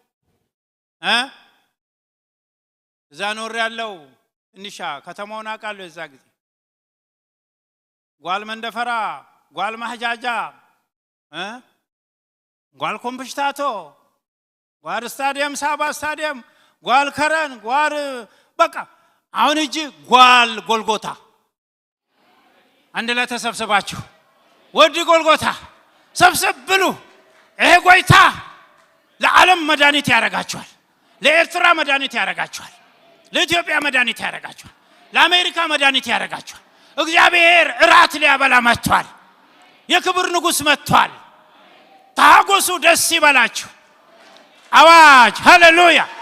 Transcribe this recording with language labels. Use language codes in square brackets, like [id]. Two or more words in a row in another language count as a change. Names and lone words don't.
[am] እዛ ኖር ያለው እንሻ ከተማውን አውቃለሁ። እዛ ጊዜ [ti] ጓል መንደፈራ ጓል ማህጃጃ ጓል ኮምፕሽታቶ ጓል ስታዲየም ሳባ ስታዲየም ጓል ከረን ጓል [am] በቃ አሁን [ti] እጂ ጓል ጎልጎታ [am] አንድ ላይ ተሰብስባችሁ [ti] ወዲ ጎልጎታ ሰብስብ ብሉ [am] ይሄ ጎይታ ለዓለም መድኃኒት ያረጋቸዋል ለኤርትራ መድኃኒት ያረጋቸዋል ለኢትዮጵያ መድኃኒት ያረጋቸዋል ለአሜሪካ መድኃኒት ያረጋቸዋል እግዚአብሔር እራት ሊያበላ መጥቷል የክብር ንጉስ መጥቷል ታጎሱ ደስ ይበላችሁ አዋጅ ሃሌሉያ